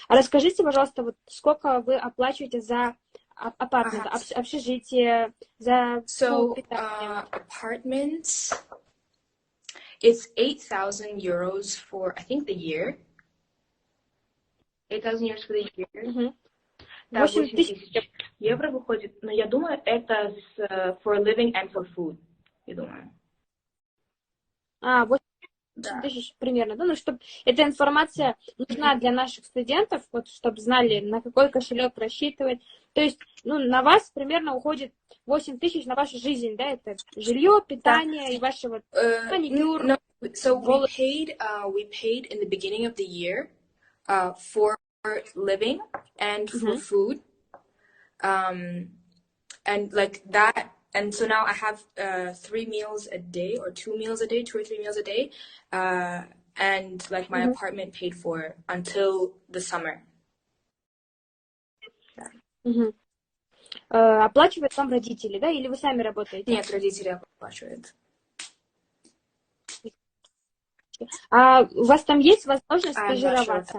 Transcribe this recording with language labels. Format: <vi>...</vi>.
<ru>А расскажите, пожалуйста, вот сколько вы оплачиваете за апартмент, общежитие, за питание?</ru> <en>Apartments, it's 8,000 euros for, I think, the year. 8,000 euros for the year.</en> <ru>Да, 8 тысяч евро выходит, но я думаю, это</ru> <en>for living and for food,</en> <ru>я думаю. 8 тысяч примерно, да? Ну, чтобы эта информация нужна для наших студентов, вот, чтобы знали, на какой кошелек рассчитывать. То есть, ну, на вас примерно уходит 8 тысяч на вашу жизнь, да? Это жилье, питание и ваши вот маникюр.</ru> <en>No, so we paid in the beginning of the year for living and for food, and like that. And so now I have 3 meals a day, or 2 meals a day, 2 or 3 meals a day, and like my apartment paid for until the summer.</en> <ru>Оплачивают вам родители, да? Или вы сами работаете? Нет, родители оплачивают. А у вас там есть возможность стажироваться?</ru>